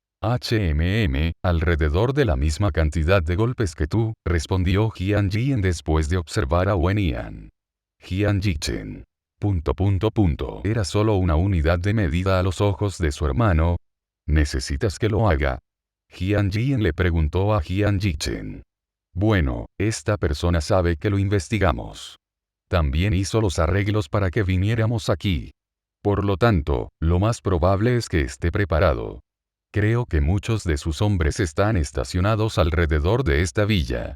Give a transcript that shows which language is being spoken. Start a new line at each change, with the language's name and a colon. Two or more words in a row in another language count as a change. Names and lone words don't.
Spanish: Alrededor de la misma cantidad de golpes que tú, respondió Jian Jin después de observar a Wen. Jian Yichen. Era solo una unidad de medida a los ojos de su hermano. ¿Necesitas que lo haga? Jian Jin le preguntó a Jian Yichen. Bueno, esta persona sabe que lo investigamos. También hizo los arreglos para que viniéramos aquí. Por lo tanto, lo más probable es que esté preparado. Creo que muchos de sus hombres están estacionados alrededor de esta villa.